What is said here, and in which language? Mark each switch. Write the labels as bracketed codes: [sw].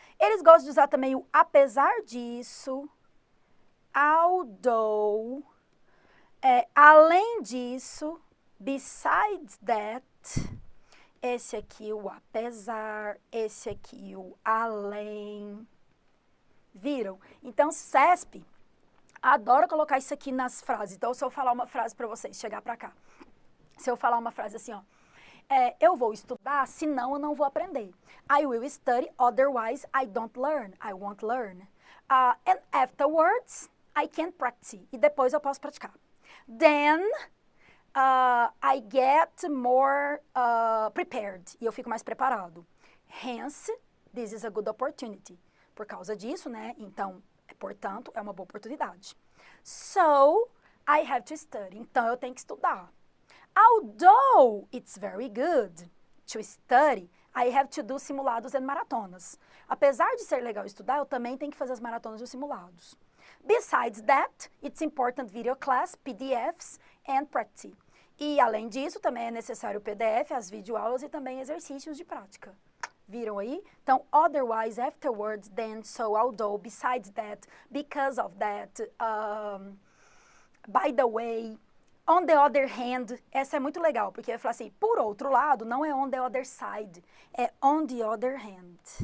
[pt] Eles gostam de usar também o apesar disso, although, além disso, [en] besides that, [pt] esse aqui o apesar, esse aqui o além, viram? Então, CESP adoro colocar isso aqui nas frases. Então, se eu falar uma frase para vocês, chegar para cá. Se eu falar uma frase assim, ó. Eu vou estudar, senão eu não vou aprender. [en] I will study, otherwise I don't learn. I won't learn. And afterwards, I can practice. [pt] E depois eu posso praticar. [en] Then, I get more prepared. [pt] E eu fico mais preparado. [en] Hence, this is a good opportunity. [pt] Por causa disso, né? Então, portanto, é uma boa oportunidade. [en] So, I have to study. [pt] Então, eu tenho que estudar. [en] Although it's very good to study, I have to do simulados and maratonas. [pt] Apesar de ser legal estudar, eu também tenho que fazer as maratonas e os simulados. [en] Besides that, it's important video class, PDFs and practice. [pt] E, além disso, também é necessário o PDF, as videoaulas e também exercícios de prática. Viram aí? Então, [en] otherwise, afterwards, then, so, although, besides that, because of that, by the way, on the other hand, [pt] essa é muito legal, porque vai falar assim, por outro lado, não é [en] on the other side, [pt] é [en] on the other hand.